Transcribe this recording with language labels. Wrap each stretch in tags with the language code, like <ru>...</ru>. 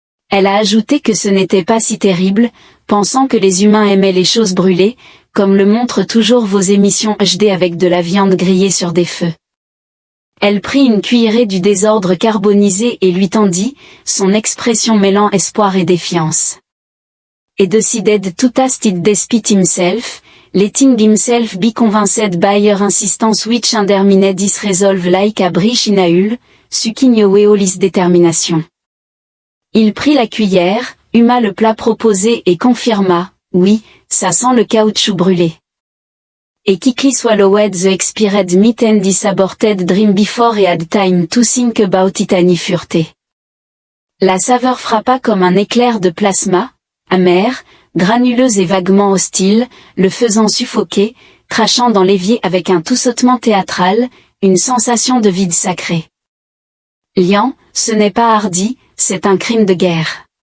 <fr>Elle a ajouté que ce n'était pas si terrible, pensant que les humains aimaient les choses brûlées, comme le montrent toujours vos émissions HD avec de la viande grillée sur des feux. Elle prit une cuillerée du désordre carbonisé et lui tendit, son expression mêlant espoir et défiance.</fr> <en>Et decided to taste it despite himself, letting himself be convinced by her insistence which undermined his resolve like a breach in a hull, sucking away all his determination.</en> <fr>Il prit la cuillère, huma le plat proposé et confirma, oui, ça sent le caoutchouc brûlé.</fr> <en>Et quickly swallowed the expired meat and this aborted dream before he had time to think about it any furté.</en> <fr>La saveur frappa comme un éclair de plasma, amère, granuleuse et vaguement hostile, le faisant suffoquer, crachant dans l'évier avec un tout-sautement théâtral, une sensation de vide sacré. Lian, ce n'est pas hardi, c'est un crime de guerre.</fr>